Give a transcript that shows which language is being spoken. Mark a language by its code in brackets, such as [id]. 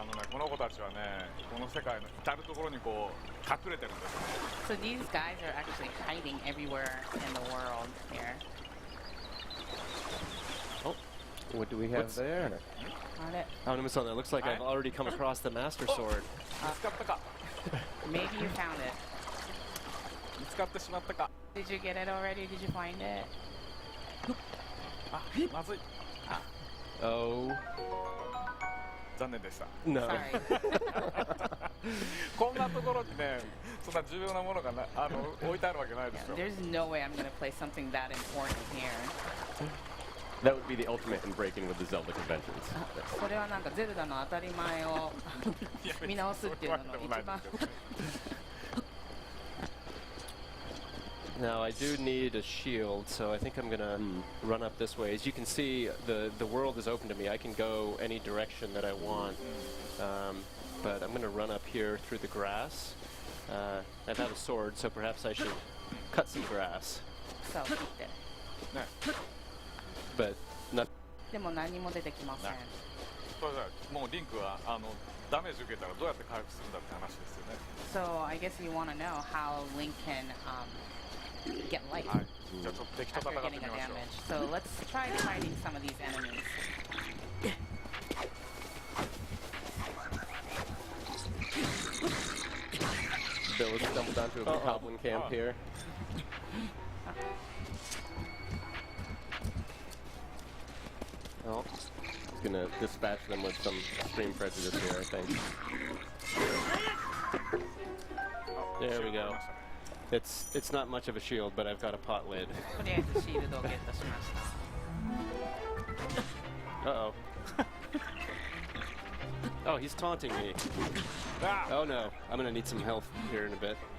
[ja] この子たちはね、この世界の至る所にこう隠れてるんですね。 [en] So these guys are actually hiding everywhere in the world here. Oh, what do we have there? Aonuma-san, it looks like I've already come across the Master Sword. [ja] 見つかったか。 [en] Maybe you found it. [ja] 見つかってしまったか。 [en] Did you get it already? Did you find it? [ja] あ、まずい。 [en] Oh. [ja] 残念でした。 [en] No. [ja] こんなところにね、そんな重要なものが置いてあるわけないですよ。 [en] There's no way I'm going to play something that important here. That would be the ultimate in breaking with the Zelda conventions. [ja] それはなんかゼルダの当たり前を見直すっていうのの一番。 [en] Now I do need a shield, so I think I'm gonna run up this way. As you can see, the world is open to me. I can go any direction that I want, but I'm gonna run up here through the grass. I've had a sword, so perhaps I should cut some grass. But not. [ja] でも何も出てきません。もうリンクはダメージ受けたらどうやって回復するんだって話ですよね。 [en] So I guess you want to know how Link can get life after getting a damage. So let's try fighting some of these enemies. Bill has stumbled onto a goblin camp here. Oh. He's gonna dispatch them with some extreme prejudice here, I think. There we go. It's not much of a shield, but I've got a pot lid. [ja] とりあえずシールドをゲットしました。 [en] Uh-oh. Oh, he's taunting me. Oh no, I'm gonna need some health here in a bit.